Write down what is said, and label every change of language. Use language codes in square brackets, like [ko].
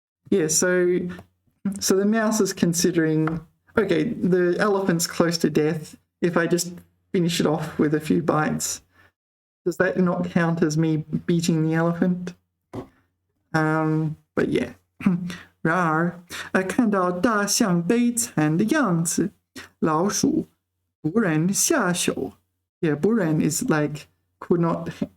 [en] Yeah, so the mouse is considering, okay, the elephant's close to death. If I just finish it off with a few bites, does that not count as me beating the elephant? But yeah. [zh] 然而，看到大象悲惨的样子，老鼠不忍下手。 [en] Yeah, 不忍 is like could not